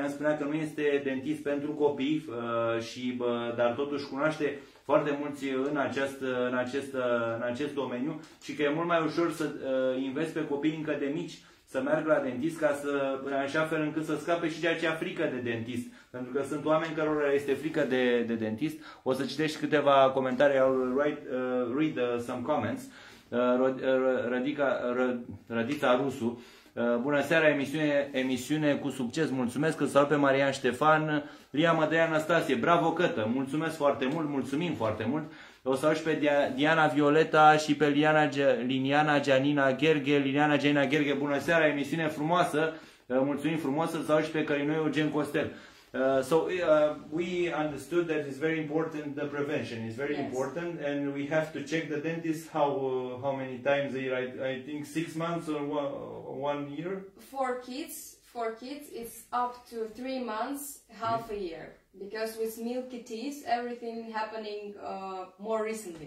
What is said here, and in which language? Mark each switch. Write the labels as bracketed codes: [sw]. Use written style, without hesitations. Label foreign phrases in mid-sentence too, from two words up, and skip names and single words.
[ro] I-am spunea că nu este dentist pentru copii, dar totuși cunoaște foarte mulți în acest domeniu și că e mult mai ușor să înveți pe copii încă de mici să meargă la dentist, ca în așa fel încât să scape și de acea frică de dentist. Pentru că sunt oameni cărora este frică de dentist. O să citești câteva comentarii, [en] I'll read some comments. [ro] Radița Rusu. Bună seara, emisiune cu succes, mulțumesc, îl salut pe Marian Ștefan, Lia Mădăia Anastasie, bravo Cătă, mulțumesc foarte mult, mulțumim foarte mult. O să și pe Diana Violeta și pe Liliana Gianina Gherghe, bună seara, emisiune frumoasă, mulțumim frumos, îl salut și pe Cărinoi Eugen Costel. [en] We understood that it's very important, the prevention is very important, and we have to check the dentist how many times a year. I think 6 months or 1 year. For kids, it's up to 3 months, half a year, because with milky teeth, everything happening more recently.